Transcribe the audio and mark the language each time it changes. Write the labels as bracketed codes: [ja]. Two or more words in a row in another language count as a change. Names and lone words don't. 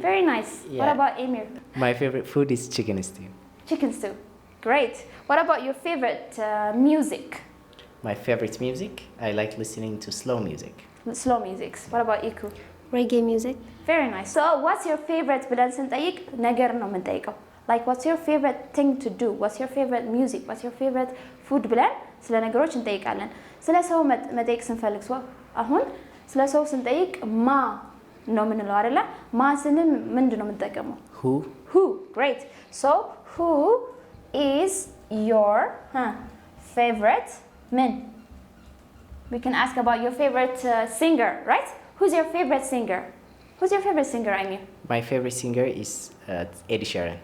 [en] Very nice. Yeah. What about Emir? My favorite food is chicken stew. Chicken stew. Great. What about your favorite music? My favorite music? I like listening to slow music. Slow musics. What about Iku? Reggae music. Very nice. So what's your favorite [am] ብለን ስንጠይቅ ነገር ነው የምንጠይቀው. [en] Like what's your favorite thing to do? What's your favorite music? What's your favorite food [am] ብለን ስለ ነገሮች እንጠይቃለን። ስለ ሰው መጠየቅ ስንፈልግ አሁን ስለ ሰው ስንጠይቅ ማ ነው የምንለው አይደለ? ማ ስንል ምንድን ነው የምንጠቀመው? [en] Who. Great. So who is your favorite man? We can ask about your favorite singer, right? Who's your favorite singer? Who's your favorite singer, Amir? My favorite singer is Ed Sheeran.